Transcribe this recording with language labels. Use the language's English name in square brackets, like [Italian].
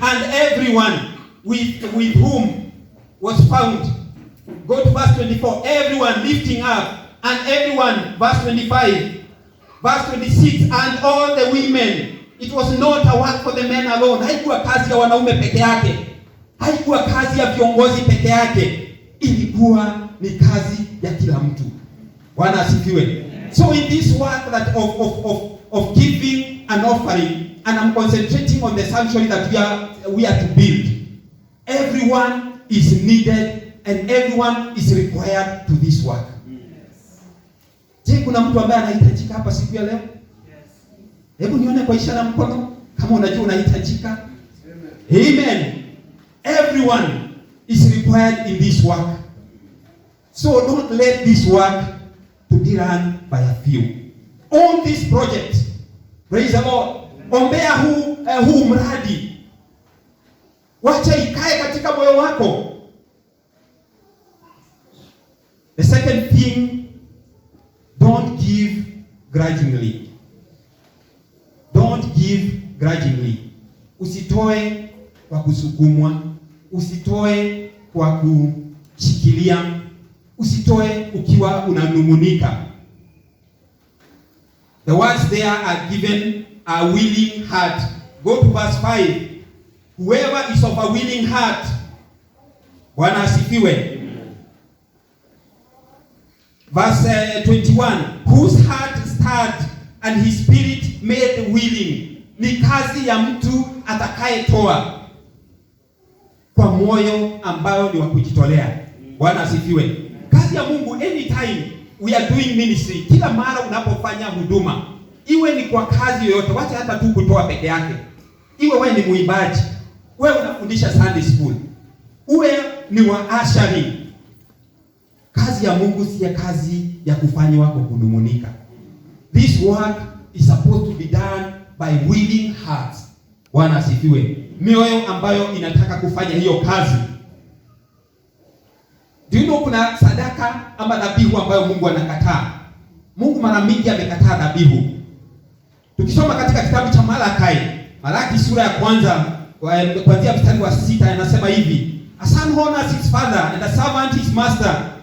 [English] And everyone with whom was found. Go to verse 24. Everyone lifting up. And everyone. Verse 25. Verse 26. And all the women. It was not a work for the men alone. [Swahili] Haikuwa kazi ya wanaume peke yake. Haikuwa kazi ya viongozi peke yake. Ilikuwa ni kazi ya kila mtu. Bwana asifiwe. [English] So in this work that of giving an offering, and I'm concentrating on the sanctuary that we are to build. Everyone is needed and everyone is required to this work. [Swahili] Je, kuna mtu ambaye anahitajika hapa siku ya leo? Hebu nione kwa ishara mkono kama unajua unahitajika. Amen. [English] Everyone is required in this work. So don't let this work to be run by a few. On this project, praise the Lord. [Swahili] Ombea huu mradi. Wacha ikae katika moyo wako. [English] The second thing, don't give grudgingly. Don't give grudgingly. [Swahili] Usitoe kwa kusukumwa, usitoe kwa kushikilia, usitoe ukiwa unanumunika. [English] The words there are given a willing heart. Go to verse 5. Whoever is of a willing heart. [Swahili] Bwana asifiwe. [English] Verse 21. Whose heart stirred and his spirit made willing. [Swahili] Ni kazi ya mtu atakayetoa kwa moyo ambayo ni wa kujitolea. Bwana asifiwe. Kazi ya Mungu, [English] anytime we are doing ministry, [Swahili] kila mara unapofanya huduma, iwe ni kwa kazi yoyote, wacha hata tu kutoa peke yake. Iwe wewe ni muimbaji, wewe unafundisha Sunday school, uwe ni wa ushering. Kazi ya Mungu si ya kazi ya kufanywa kwa kunumunika. [English] This work is supposed to be done by willing hearts. [Swahili] Bwana asifiwe. Mioyo ambayo inataka kufanya hiyo kazi. [English] Do you know [Swahili] kuna sadaka ama dhabihu ambayo Mungu anakataa? Mungu mara mingi amekataa dhabihu. Tukisoma katika kitabu cha Malaki sura ya kwanza kuanzia mstari wa 6 anasema hivi: [English] A son honors his father and a servant his master.